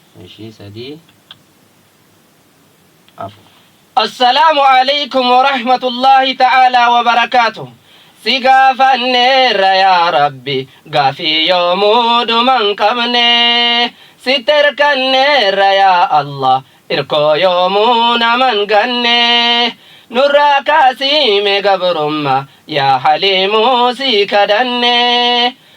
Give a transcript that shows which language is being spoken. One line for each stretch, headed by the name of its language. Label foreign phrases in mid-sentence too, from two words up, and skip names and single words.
Oromo: Ishii sadii, afur.
Arabic: السلام عليكم ورحمة الله تعالى وبركاته.
Oromo: Si gaafanneerra yaa Rabbi, gaafii yoomuu dhuman qabne. Si terkanneerra yaa Allah, irkoo yoomuu naman ganne. Nurraa kaasiime gabrumma, yaa Haliimuu si kadanne.